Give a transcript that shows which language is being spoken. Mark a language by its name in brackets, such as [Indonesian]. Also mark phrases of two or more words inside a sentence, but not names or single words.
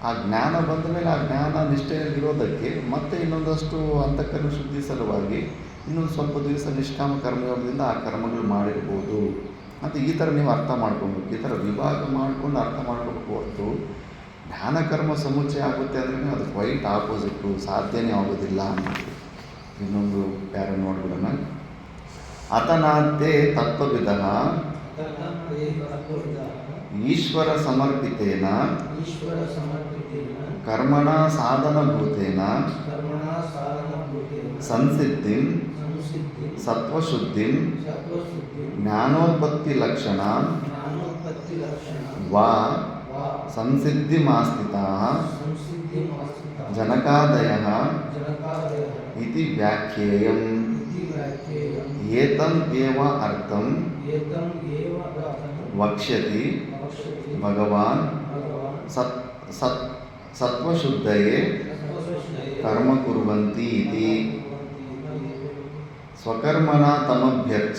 [Kannada] ಆ ಜ್ಞಾನ ಬಂದ ಮೇಲೆ ಆ ಜ್ಞಾನ ನಿಷ್ಠೆಯಲ್ಲಿರೋದಕ್ಕೆ ಮತ್ತೆ ಇನ್ನೊಂದಷ್ಟು ಅಂತಃಕರಣ ಶುದ್ಧಿ ಸಲುವಾಗಿ ಇನ್ನೊಂದು ಸ್ವಲ್ಪ ದಿವಸ ನಿಷ್ಕಾಮ ಕರ್ಮಯೋಗದಿಂದ ಆ ಕರ್ಮಗಳು ಮಾಡಿರ್ಬೋದು ಮತ್ತು ಈ ಥರ ನೀವು ಅರ್ಥ ಮಾಡ್ಕೊಬೇಕು. ಈ ಥರ ವಿಭಾಗ ಮಾಡಿಕೊಂಡು ಅರ್ಥ ಮಾಡ್ಕೋಬೇಕು ಹೊರತು ಜ್ಞಾನ ಕರ್ಮ ಸಮುಚ್ಚಯ ಆಗುತ್ತೆ ಅಂದ್ರೆ ಅದು [English] quite opposite, [Kannada] ಸಾಧ್ಯನೇ ಆಗೋದಿಲ್ಲ ಅನ್ನೋದು. ಇನ್ನೊಂದು ಪ್ಯಾರ ನೋಡ್ಬಿಡೋಣ. [Sanskrit] ಅತನಾದ್ಯೆ ತತ್ವವಿದಃ ಈಶ್ವರ ಸಮರ್ಪಿತೇನ ಈಶ್ವರ ಸಮರ್ಪಿತೇನ ಕರ್ಮಣ ಸಾಧನಭೂತೇನ ಕರ್ಮಣಾ ಸಾಧನಭೂತೇನ ಸಂಸಿದ್ಧಿಂ ಸಂಸಿದ್ಧಿ ಸತ್ವಶುದ್ಧಿಂ ಸತ್ವಶುದ್ಧಿ ಜ್ಞಾನೋತ್ಪತ್ತಿ ಲಕ್ಷಣ ಜ್ಞಾನೋತ್ಪತ್ತಿ ಲಕ್ಷಣ ವಾ ವಾ ಸಂಸಿದ್ಧಿಮಾಸ್ಥಿತಾಃ ಸಂಸಿದ್ಧಿಮಾಸ್ಥಿತಾಃ ಜನಕಾದಯಃ ಜನಕಾದಯಃ ಇತಿ ವ್ಯಾಖ್ಯೇಯಂ. ಇತಿ ವ್ಯಾಖ್ಯೇಯಂ. ಏತಂ ಏವ ಅರ್ಥಂ ಏತಂ ಏವ ಅರ್ಥಂ ವಕ್ಷ್ಯತಿ ವಕ್ಷ್ಯತಿ ಭಗವಾನ್ ಭಗವಾನ್ ಸತ್ವಶುದ್ಧಯೇ ಸತ್ವಶುದ್ಧಯೇ ಕರ್ಮ ಕುರ್ವಂತಿ ಇತಿ. ಸ್ವಕರ್ಮಣ ತಮಭ್ಯರ್ಚ